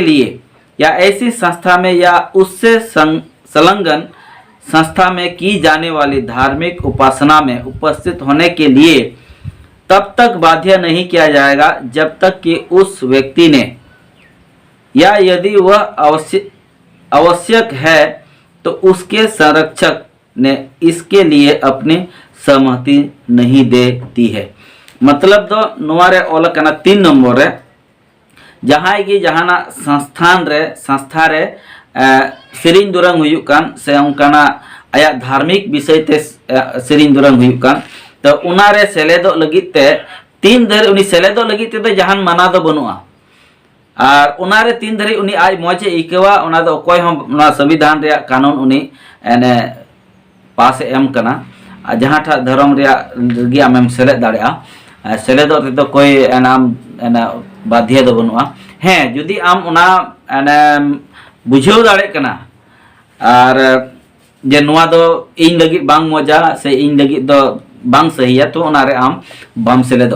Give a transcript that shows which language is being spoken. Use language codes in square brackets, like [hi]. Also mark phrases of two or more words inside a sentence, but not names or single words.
[hi] लिए या ऐसी संस्था में या उससे संलग्न संस्था में की जाने वाली धार्मिक उपासना में उपस्थित होने के लिए तब तक बाध्य नहीं किया जाएगा जब तक कि उस व्यक्ति ने या यदि वह आवश्यक है तो उसके संरक्षक ने इसके लिए अपनी सहमति नहीं देती है। [sat] मतलब दो नुआरे ओल कना 3 नंबर रे जहां की जहाना संस्थान रे संस्था रे सेरिंग दुरंग हुयुक कान से उनकाना आया धार्मिक विषय ते सेरिंग दुरंग हुयुक कान तो उनारे सेलेदो लगित ते 3 धरे उनी सेलेदो लगित ते जहान माना दो बनुआ और उनारे 3 धरे उनी आज मौजे इकवा उना दो कोई हम संविधान रे कानून उनी एने पास एम कना जहां ठा धर्म रे रगी आमेम सेले दाड़ेआ सेलेदो ते कोई एनाम एना बाध्य दो बनुआ हैं जुदी आम उना एने बुझाव दाड़े कना और जे नुआ दो इन लगी बांग मजा से इन लगी दो बांग सही है तो उनारे आम बाम सेले दो।